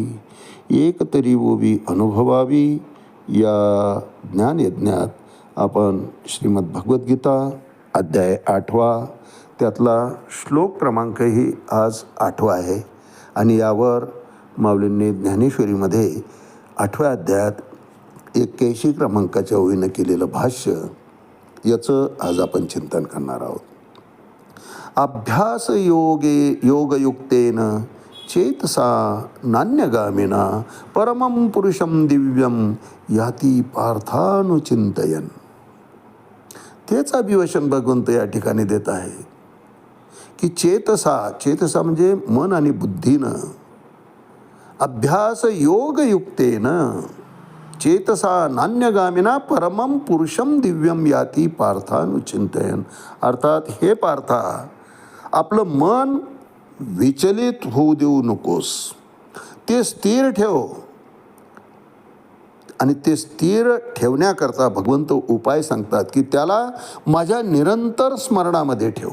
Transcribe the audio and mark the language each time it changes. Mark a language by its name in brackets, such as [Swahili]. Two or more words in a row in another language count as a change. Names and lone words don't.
[Marathi] एक तरी ओवी अनुभवावी या ज्ञानयज्ञात आपण श्रीमद भगवद्गीता अध्याय 8वा, त्यातला श्लोक क्रमांकही आज 8वा आहे. आणि यावर माऊलींनी ज्ञानेश्वरीमध्ये 8व्या अध्यायात 81 क्रमांकाच्या ओळीनं केलेलं भाष्य, याचं आज आपण चिंतन करणार आहोत. [Sanskrit] अभ्यास योगयुक्तेन चेतसा नान्यगामिना परमं पुरुषं दिव्यं याती पार्थानुचिंतयन. [Marathi] तेच अभिवचन भगवंत या ठिकाणी देत आहे की चेतसा म्हणजे मन आणि बुद्धीनं, [Sanskrit] अभ्यास योगयुक्तेन चेतसा नान्यगामिना परमं पुरुषं दिव्यं याती पार्थानुचिंतयन. [Marathi] अर्थात हे पार्था, आपलं मन विचलित होऊ देऊ नकोस, ते स्थिर ठेव. आणि ते स्थिर ठेवण्याकरता भगवंत उपाय सांगतात की त्याला माझ्या निरंतर स्मरणामध्ये ठेव.